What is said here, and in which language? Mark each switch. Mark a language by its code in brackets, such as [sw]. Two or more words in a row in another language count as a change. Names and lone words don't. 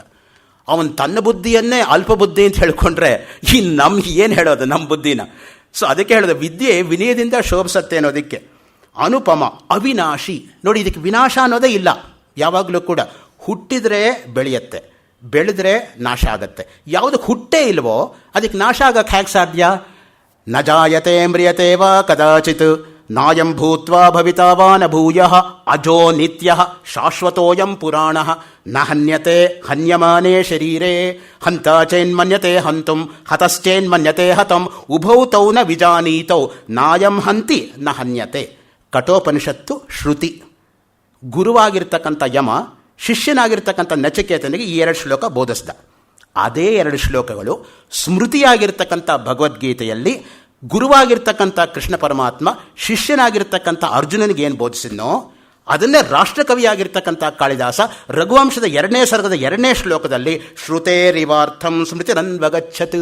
[kn] ಅವನು ತನ್ನ ಬುದ್ಧಿಯನ್ನೇ ಅಲ್ಪ ಬುದ್ಧಿ ಅಂತ ಹೇಳ್ಕೊಂಡ್ರೆ ಈ ನಮ್ಗೆ ಏನು ಹೇಳೋದು ನಮ್ಮ ಬುದ್ಧಿನ? ಸೊ ಅದಕ್ಕೆ ಹೇಳೋದು, ವಿದ್ಯೆ ವಿನಯದಿಂದ ಶೋಭಿಸತ್ತೆ ಅನ್ನೋದಕ್ಕೆ. ಅನುಪಮ, ಅವಿನಾಶಿ. ನೋಡಿ, ಇದಕ್ಕೆ ವಿನಾಶ ಅನ್ನೋದೇ ಇಲ್ಲ. ಯಾವಾಗಲೂ ಕೂಡ ಹುಟ್ಟಿದರೆ ಬೆಳೆಯುತ್ತೆ, ಬೆಳೆದ್ರೆ ನಾಶ ಆಗತ್ತೆ. ಯಾವುದಕ್ಕೆ ಹುಟ್ಟೇ ಇಲ್ವೋ ಅದಕ್ಕೆ ನಾಶ ಆಗಕ್ಕೆ ಹೇಗೆ ಸಾಧ್ಯ? [sa] ನ ಜಾಯತೆ ಮ್ರಿಯತೆ ವಾ ಕದಾಚಿತ್ ನಾಯಂ ಭೂತ್ವಾ ಭವಿತಾ ವಾ ನ ಭೂಯಃ ಅಜೋ ನಿತ್ಯಃ ಶಾಶ್ವತೋಯಂ ಪುರಾಣಃ ನ ಹನ್ಯತೆ ಹನ್ಯಮಾನೇ ಶರೀರೇ ಹಂತ ಚೇನ್ಮನ್ಯತೆ ಹಂತುಂ ಹತಶ್ಚೇನ್ಮನ್ಯತೆ ಹತಂ ಉಭೌ ತೌ ನ ವಿಜಾನೀತೌ ನಾಯಂ ಹಂತಿ ನ ಹನ್ಯತೆ. [kn] ಕಠೋಪನಿಷತ್ತು ಶ್ರುತಿ. ಗುರುವಾಗಿರ್ತಕ್ಕಂಥ ಯಮ ಶಿಷ್ಯನಾಗಿರ್ತಕ್ಕಂಥ ನಚಿಕೇತನಿಗೆ ಈ 2 ಶ್ಲೋಕ ಬೋಧಿಸ್ದ. ಅದೇ 2 ಶ್ಲೋಕಗಳು ಸ್ಮೃತಿಯಾಗಿರ್ತಕ್ಕಂಥ ಭಗವದ್ಗೀತೆಯಲ್ಲಿ ಗುರುವಾಗಿರ್ತಕ್ಕಂಥ ಕೃಷ್ಣ ಪರಮಾತ್ಮ ಶಿಷ್ಯನಾಗಿರ್ತಕ್ಕಂಥ ಅರ್ಜುನನಿಗೆ ಏನು ಬೋಧಿಸಿದ್ನೋ ಅದನ್ನೇ ರಾಷ್ಟ್ರಕವಿಯಾಗಿರ್ತಕ್ಕಂಥ ಕಾಳಿದಾಸ ರಘುವಂಶದ 2ನೇ ಸರ್ಗದ 2ನೇ ಶ್ಲೋಕದಲ್ಲಿ [sa] ಶ್ರುತೇರಿವಾರ್ಥಂ ಸ್ಮೃತಿರನ್ವಗಚ್ಚತ್.